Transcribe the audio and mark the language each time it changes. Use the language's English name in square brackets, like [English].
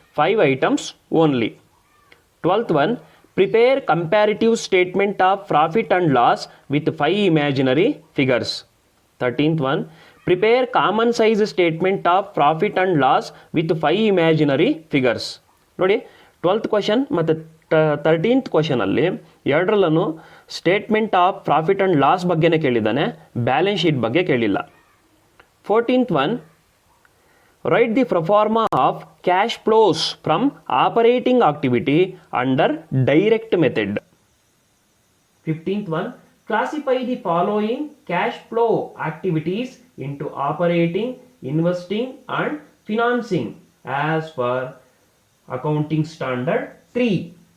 [English] 5 items only. 12th one, prepare comparative statement of profit and loss with 5 imaginary figures. 13th one, prepare common size statement of profit and loss with 5 imaginary figures. [Kannada] ನೋಡಿ 12th question ಮತ್ತು 13th question ಅಲ್ಲಿ ಎರಡರಲ್ಲೂ statement of profit and loss ಬಗ್ಗೆನೇ ಕೇಳಿದ್ದಾನೆ, balance sheet ಬಗ್ಗೆ ಕೇಳಿಲ್ಲ. [English] 14th one, write the pro forma of cash flows from operating activity under direct method. 15th one, classify the following cash flow activities into operating, investing and financing as per accounting standard 3.